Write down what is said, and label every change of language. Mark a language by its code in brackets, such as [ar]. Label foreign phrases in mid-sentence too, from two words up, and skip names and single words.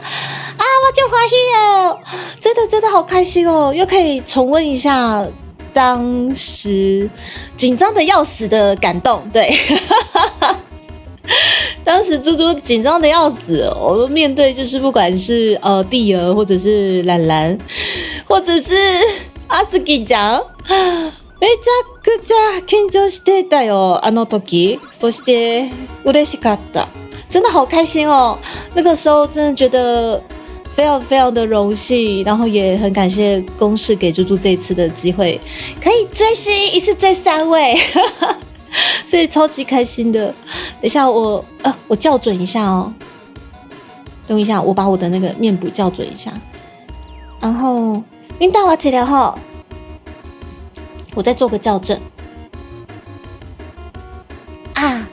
[zh] 啊，我就欢喜耶，真的好开心哦，又可以重温一下当时紧张的要死的感动，对，当时猪猪紧张的要死，我们面对就是不管是蒂儿或者是兰兰，或者是阿兹基讲， [ja] めちゃくちゃ緊張してたよあの時。そして嬉しかった， [zh] 真的好开心哦！那个时候真的觉得非常的荣幸，然后也很感谢公视给猪猪这一次的机会，可以追星一次追3位，所以超级开心的。等一下我校准一下哦，等一下我把我的那个面部校准一下，然后领导我记得吼，我再做个校正啊。